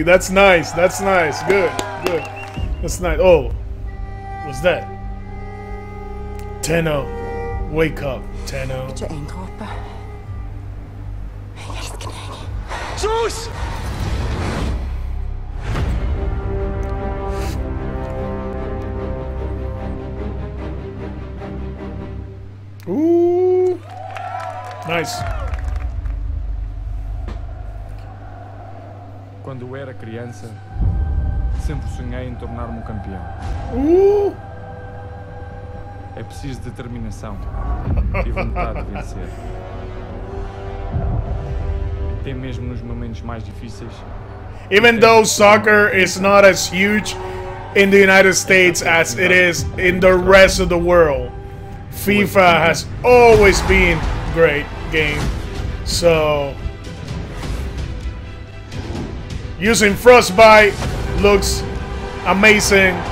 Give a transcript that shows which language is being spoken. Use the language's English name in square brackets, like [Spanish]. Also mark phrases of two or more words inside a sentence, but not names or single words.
[English] That's nice. That's nice. Good. Good. That's nice. Oh, what's that? Tenno. Wake up, Tenno. [Norwegian] Ikke en dråpe. Jeg elsker deg. [English] Sus! Ooh. Nice. [Portuguese] Quando eu era criança, sempre sonhei em tornar-me um campeão. É preciso determinação e vontade de vencer. Até mesmo nos momentos mais difíceis. [English] Even though soccer is not as huge in the United States as it is in the rest of the world, FIFA has always been a great game. So using Frostbite looks amazing.